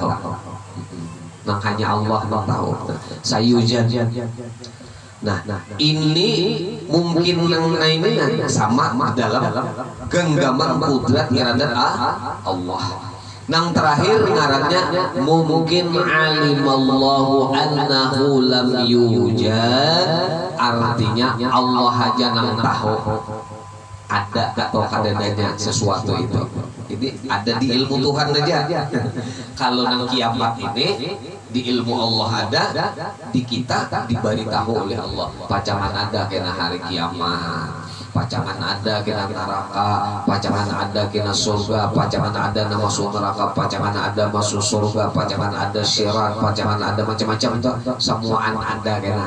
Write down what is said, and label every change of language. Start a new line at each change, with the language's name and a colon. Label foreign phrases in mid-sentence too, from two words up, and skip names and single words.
Banjar: Nang hanya Allah yang tahu. Sayujan. Nah, ini mungkin nang ini sama dalam genggaman kudrat iradat Allah. Nang terakhir ngarannya mungkin
Arabic: علم الله أنه لم يوجد,
Banjar: artinya Allah aja nang tahu ada atau kadadanya sesuatu itu. Jadi ada di ilmu Tuhan aja. Kalau nang kiamat ini di ilmu Allah ada, di kita diberitahu oleh Allah. Pacangan ada kena hari kiamat, pacangan ada kena neraka, pacangan ada kena surga, pacangan ada nama masuk neraka, pacangan ada masuk surga, pacangan ada syirat, pacangan ada macam-macam itu semuaan ada kena.